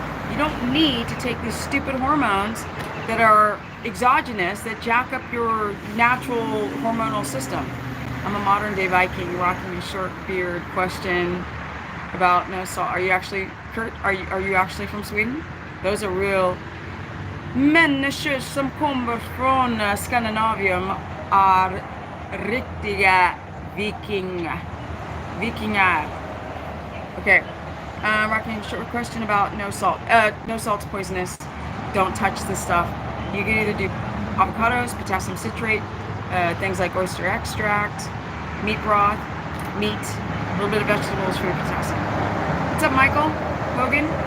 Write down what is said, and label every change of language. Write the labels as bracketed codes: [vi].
[en] You don't need to take these stupid hormones that are exogenous that jack up your natural hormonal system. I'm a modern day Viking rocking a short beard. Question about no salt. Are you actually, Kurt? Are you actually from Sweden? Those are real. [sv] Människor som kommer från Skandinavien är riktiga vikingar. [en] Okay. Rocking a short question about no salt. No salt's poisonous. Don't touch this stuff. You can either do avocados, potassium citrate, things like oyster extract, meat broth, meat, a little bit of vegetables for your potassium. What's up, Michael? Hogan?